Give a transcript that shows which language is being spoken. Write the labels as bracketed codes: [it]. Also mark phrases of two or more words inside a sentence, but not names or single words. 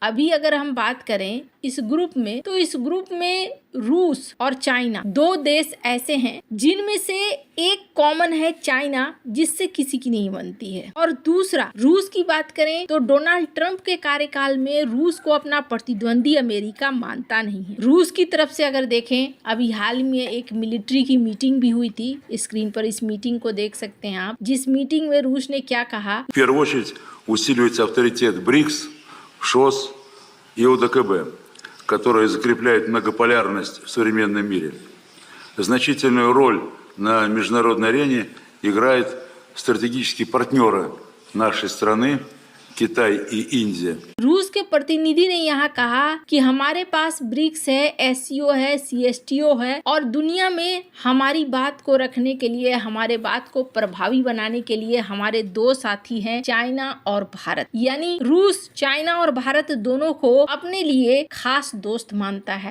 [hi] अभी अगर हम बात करें इस ग्रुप में, तो इस ग्रुप में रूस और चाइना, दो देश ऐसे हैं जिनमें से एक कॉमन है चाइना, जिससे किसी की नहीं बनती है, और दूसरा रूस की बात करें तो डोनाल्ड ट्रंप के कार्यकाल में रूस को अपना प्रतिद्वंदी अमेरिका मानता नहीं है। रूस की तरफ से अगर देखें, अभी हाल में एक मिलिट्री की मीटिंग भी हुई थी। स्क्रीन पर इस मीटिंग को देख सकते हैं आप, जिस मीटिंग में रूस ने क्या कहा। [ru] В первую очередь усиливается авторитет БРИКС, ШОС и ОДКБ, которые закрепляют многополярность в современном мире. Значительную роль на международной арене играют стратегические партнеры нашей страны, किताई и इंडिया। [hi] रूस के प्रतिनिधि ने यहाँ कहा कि हमारे पास ब्रिक्स है, SCO है, CSTO है और दुनिया में हमारी बात को रखने के लिए, हमारे बात को प्रभावी बनाने के लिए हमारे दो साथी हैं, चाइना और भारत। यानी रूस, चाइना और भारत दोनों को अपने लिए खास दोस्त मानता है।